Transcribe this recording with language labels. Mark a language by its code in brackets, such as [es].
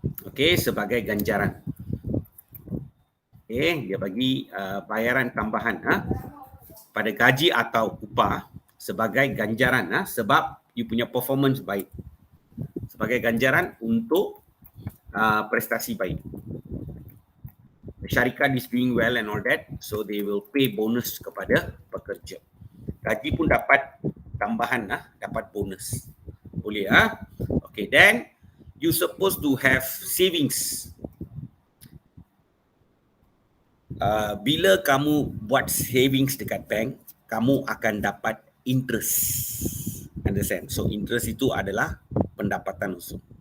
[ms] Okay, sebagai ganjaran. Okay, dia bagi bayaran tambahan pada gaji atau upah sebagai ganjaran sebab you punya performance baik. Sebagai ganjaran untuk prestasi baik. [en] Syarikat is doing well and all that, so they will pay bonus [ms] kepada pekerja. Gaji pun dapat tambahan dapat bonus. Boleh [en] Okay, then you supposed to have savings. [ms] Bila kamu buat savings dekat bank, kamu akan dapat interest. [en] Understand? [ms] So interest itu adalah pendapatan usul.